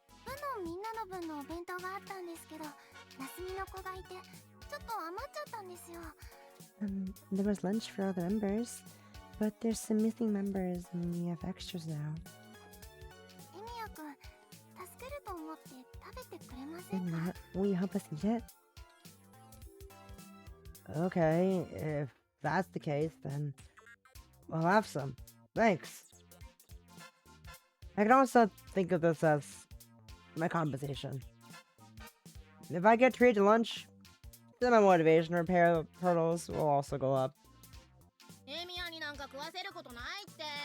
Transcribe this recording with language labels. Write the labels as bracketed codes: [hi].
[ja] 部のみんなの分のお弁当があったんですけど、休みの子がいて、ちょっと余っちゃったんですよ。 [en] There was lunch for all the members, but there's some missing members and we have extras now. [ja] エミヤくん、助けると思って食べてくれませんか？ [en] Emiya, will you help us eat it? Okay, if that's the case, then I'll have some. Thanks. I can also think of this as my compensation. If I get treated to lunch, then my motivation to repair hurdles will also go up. [ja] エミヤになんか食わせることないって。